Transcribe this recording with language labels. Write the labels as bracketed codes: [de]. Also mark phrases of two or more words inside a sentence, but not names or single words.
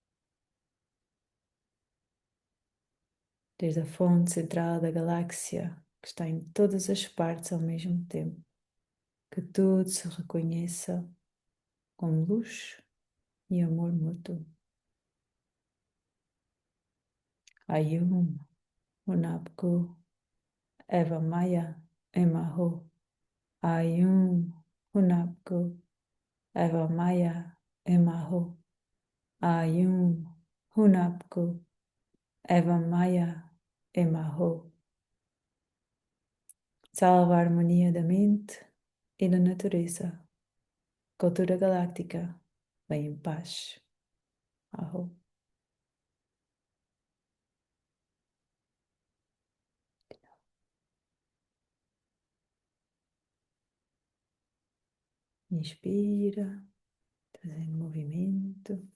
[pt] Desde a fonte central da galáxia, que está em todas as partes ao mesmo tempo, que tudo se reconheça como luz e amor mútuo. Ayum, Hunapku, Eva Maya, Emaho. Ayum, Hunapku, Eva Maya, Emaho. Ayum, Hunapku, Eva Maya, Emaho. Salva a harmonia da mente e da natureza. Cultura galáctica, bem em paz. Aho. Inspira, trazendo movimento.